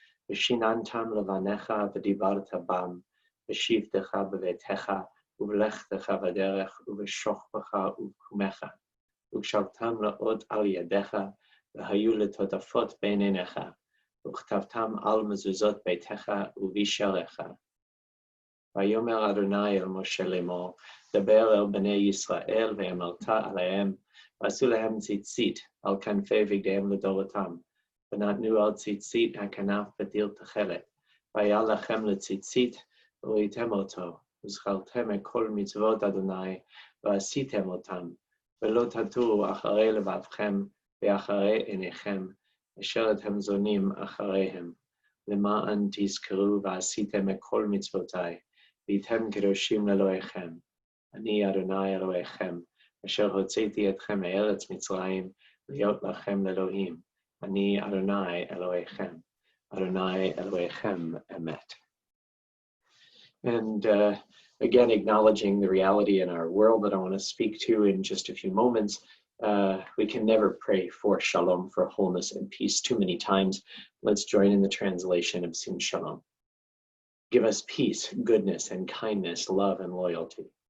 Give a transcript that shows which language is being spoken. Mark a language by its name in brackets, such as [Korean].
[Hebrew] V'shinantam Levanecha, V'divarta Bam, V'shivtecha B'vetecha, U'V'lechtecha V'derech, U'V'shochbecha U'Kumecha, וכשבתם לאות על ידיך, והיו לטוטפות בין עיניך, וכתבתם על מזוזות ביתך ובישעריך. ויאמר אדוני אל משה לאמור, דבר אל בני ישראל ואמרת עליהם, ועשו להם ציצית על כנפי בגדיהם לדורותם, ונתנו על ציצית הכנף בדיר תכלת, והיה לכם לציצית וראיתם אותו, וזכרתם את כל מצוות אדוני, ועשיתם אותם. ולא תטורו אחרי לבבכם ואחרי עיניכם, אשר אתם זונים אחריהם, למען תזכרו ועשיתם את כל מצוותיי, והייתם קדושים לאלוהיכם. אני אדוני אלוהיכם, אשר הוצאתי אתכם מארץ מצרים, להיות לכם לאלוהים. אני אדוני אלוהיכם, אדוני אלוהיכם אמת. [English] And again, acknowledging the reality in our world that I want to speak to in just a few moments. We can never pray for shalom, for wholeness and peace too many times. Let's join in the translation of Sim Shalom. Give us peace, goodness, and kindness, love, and loyalty.